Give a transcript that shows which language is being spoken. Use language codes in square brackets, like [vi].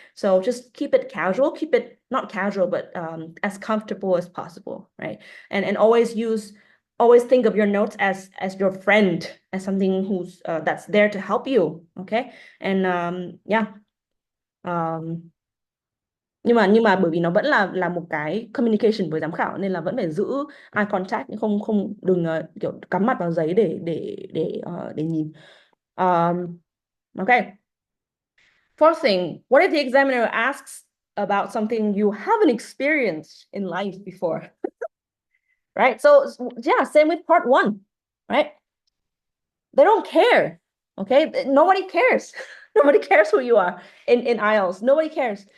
[en] So just keep it casual, keep it not casual, but as comfortable as possible, right? And always think of your notes as your friend, as something who's that's there to help you, okay? And yeah. [vi] Nhưng mà bởi vì nó vẫn là một cái communication với giám khảo nên là vẫn phải giữ eye contact, không không đừng kiểu cắm mặt vào giấy để nhìn. [en] Okay. Fourth thing, what if the examiner asks about something you haven't experienced in life before? Right? So yeah, same with part one, right? They don't care. Okay, nobody cares. Nobody cares who you are in IELTS. Nobody cares.